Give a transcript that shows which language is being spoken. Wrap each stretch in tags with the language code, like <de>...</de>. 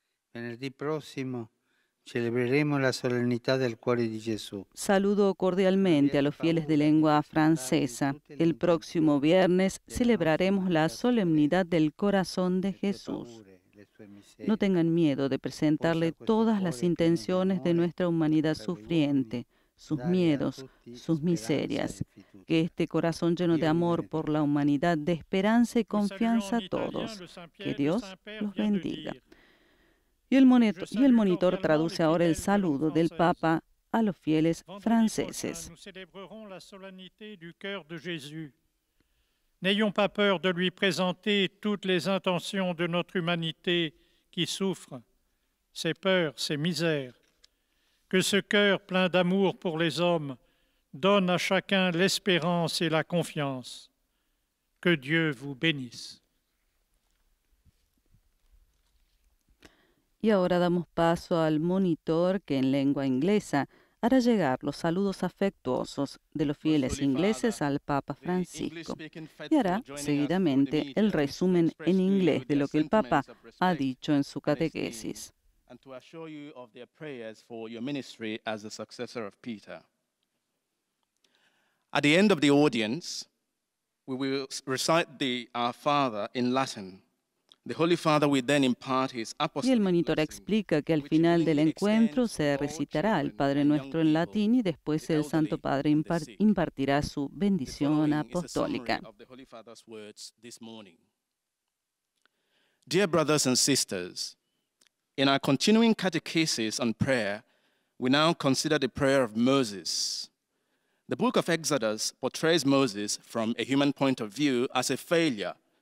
<it>Venerdì prossimo celebreremo la solennità del cuore di Gesù.</it> <es>Saludo cordialmente a los fieles de lengua francesa. El próximo viernes celebraremos la solemnidad del corazón de Jesús. No tengan miedo de presentarle todas las intenciones de nuestra humanidad sufriente, sus miedos, sus miserias. Que este corazón lleno de amor por la humanidad dé esperanza y confianza a todos. Que Dios los bendiga. Y el monitor traduce ahora el saludo del Papa a los fieles franceses.</es> <fr>Nous célébrerons la solennité du cœur de Jésus. N'ayons pas peur de lui présenter toutes les intentions de notre humanité qui souffre, ses peurs, ses misères. Que ce cœur plein d'amour pour les hommes donne à chacun l'espérance et la confiance. Que Dieu vous bénisse.</fr> <es>Y ahora damos paso al monitor que en lengua inglesa hará llegar los saludos afectuosos de los fieles ingleses al Papa Francisco y hará seguidamente el resumen en inglés de lo que el Papa ha dicho en su catequesis.</es> <en>And to assure you of their prayers for your ministry as the successor of Peter. At the end of the audience, we will recite the Our Father in Latin. The Holy Father will then impart his</en> <es>Y el</es> <en>apostolic</en> <es>monitor</es> <en>blessing,</en> <es>explica que al final del encuentro se recitará el Padre Nuestro en latín y después el Santo Padre impartirá su bendición apostólica.</es> <en>of the Holy Father's words this morning. Dear brothers and sisters, in our continuing catechesis on prayer, we now consider the prayer of Moses. The book of Exodus portrays Moses from a human point of view as a failure.</en>